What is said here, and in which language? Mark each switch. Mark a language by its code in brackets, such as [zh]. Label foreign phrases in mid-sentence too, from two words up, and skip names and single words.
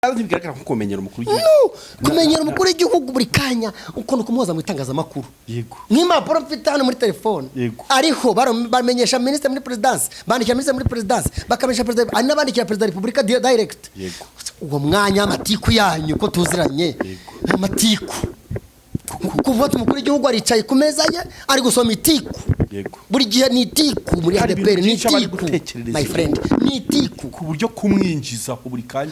[rw] bigaragara nko kumenyera umukuru w'igihugu. Kumenyera umukuru w'igihugu buri kanya ukuntu kumuhoza mu itangazamakuru. Yego. Nk'impapuro mfite hano muri telefone. Ariho bamenyesha ministre muri presidence, bandikira ministre muri presidence, bakamenyesha president, ari nabandikira president republika direct. Yego. Uwo mwanya amatiku yanyu ko tuziranye. Amatiku. Kuvuga umukuru w'igihugu aricaye ku meza ye ari gusoma itiku. Yego. Buri gihe ni itiku muri ADEPR ni itiku. [en] My friend, [rw] ni itiku ku buryo kumwinjiza ku buri kanya.